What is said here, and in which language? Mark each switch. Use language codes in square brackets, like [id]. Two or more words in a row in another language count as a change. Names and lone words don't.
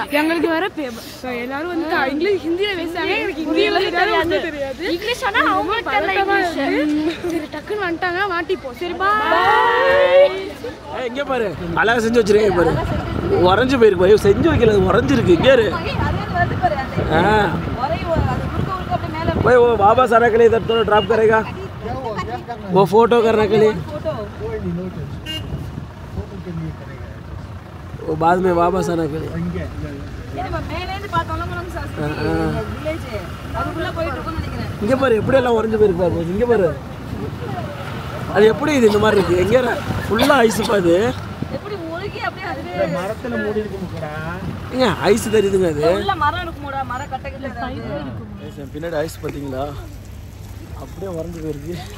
[ta] எங்களுக்கு வேற எல்லாரும் வந்து இங்கிலீஷ் ஹிந்தியில பேசுறாங்க. எனக்கு ஹிந்தியில தெரியாது. இங்கிலீஷ் ஆனா அவங்களுக்கு தெரியல. சரி டக்குன்னு வந்துட்டாங்க, மாட்டிப்போம். சரி பாய். எங்கே பாரு, அழகாக செஞ்சு வச்சிருக்கேன் பாரு. உறைஞ்சு போயிருக்கு பாரு, செஞ்சு வைக்கல, உறைஞ்சிருக்கு. [hi] இங்கே भाई वो वापस आने के लिए इधर थोड़ा ड्रॉप करेगा, वो फोटो करने के लिए, वो बाद में वापस आने के लिए. [ta] இங்கே பாரு எப்படி எல்லாம் உறைஞ்சு போயிருக்கு பாரு. இங்கே பாரு, அது எப்படி இது இந்த மாதிரி இருக்கு. எங்கே ஃபுல்லாக ஐஸ் பாது, மரத்துல மூடி இருக்குடா. ஏங்க ஐஸ் தெரியுதுங்க, அது உள்ள மரம் இருக்குடா, மர கட்டை பின்னாடி ஐஸ் பார்த்தீங்களா, அப்படியே உறைஞ்சு போயிருக்கு.